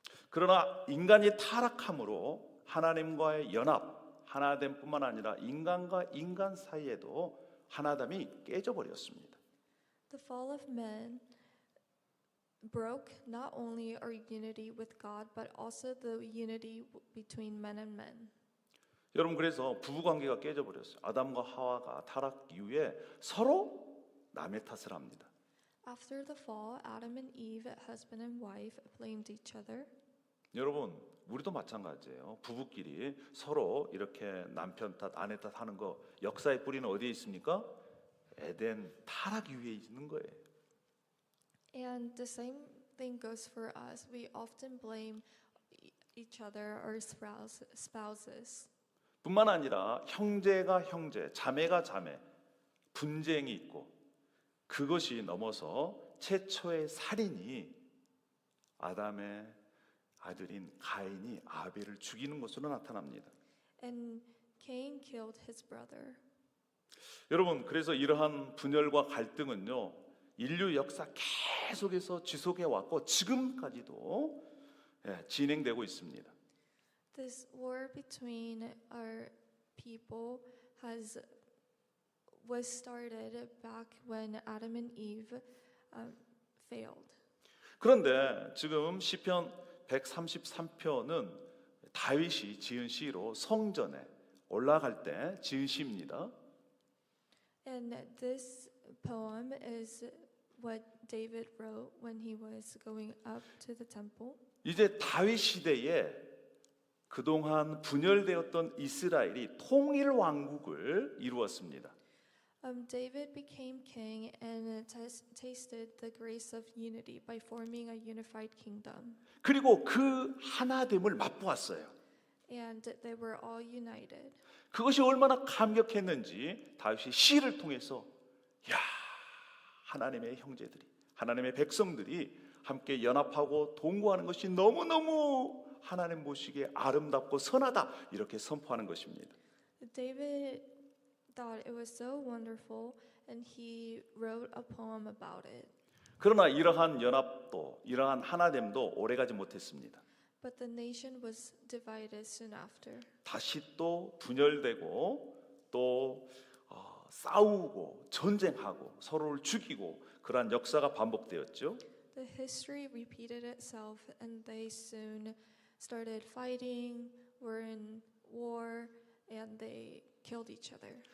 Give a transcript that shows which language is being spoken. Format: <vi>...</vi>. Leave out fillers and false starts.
<ko>그러나 인간이 타락함으로 하나님과의 연합, 하나됨 뿐만 아니라 인간과 인간 사이에도 하나됨이 깨져버렸습니다.</ko> <en>The fall of man broke not only our unity with God, but also the unity between men and men.</en> <ko>여러분 그래서 부부 관계가 깨져버렸어요. 아담과 하와가 타락 이후에 서로 남의 탓을 합니다.</ko> <en>After the fall, Adam and Eve, husband and wife, blamed each other.</en> <ko>여러분 우리도 마찬가지예요. 부부끼리 서로 이렇게 남편 탓, 아내 탓 하는 거 역사의 뿌리는 어디에 있습니까? 에덴 타락 이후에 있는 거예요.</ko> <en>And the same thing goes for us. We often blame each other, our spouses.</en> <ko>뿐만 아니라 형제가 형제, 자매가 자매, 분쟁이 있고 그것이 넘어서 최초의 살인이 아담의 아들인 가인이 아벨을 죽이는 것으로 나타납니다.</ko> <en>And Cain killed his brother.</en> <ko>여러분 그래서 이러한 분열과 갈등은요 인류 역사 계속해서 지속해 왔고 지금까지도 진행되고 있습니다.</ko> <en>This war between our people was started back when Adam and Eve failed.</en> <ko>그런데 지금 시편 133편은 다윗이 지은 시로 성전에 올라갈 때 지은 시입니다.</ko> <en>And this poem is what David wrote when he was going up to the temple.</en> <ko>이제 다윗 시대에 그동안 분열되었던 이스라엘이 통일 왕국을 이루었습니다.</ko> <en>David became king and tasted the grace of unity by forming a unified kingdom.</en> <ko>그리고 그 하나됨을 맛보았어요.</ko> <en>And they were all united.</en> <ko>그것이 얼마나 감격했는지 다윗이 시를 통해서 야 하나님의 형제들이 하나님의 백성들이 함께 연합하고 동거하는 것이 너무너무 하나님 보시기에 아름답고 선하다 이렇게 선포하는 것입니다.</ko> <en>David thought it was so wonderful, and he wrote a poem about it.</en> <ko>그러나 이러한 연합도 이러한 하나됨도 오래가지 못했습니다.</ko> <en>But the nation was divided soon after.</en> <ko>다시 또 분열되고 또 싸우고 전쟁하고 서로를 죽이고 그러한 역사가 반복되었죠.</ko> <en>The history repeated itself, and they soon started fighting, were in war, and they killed each other.</en>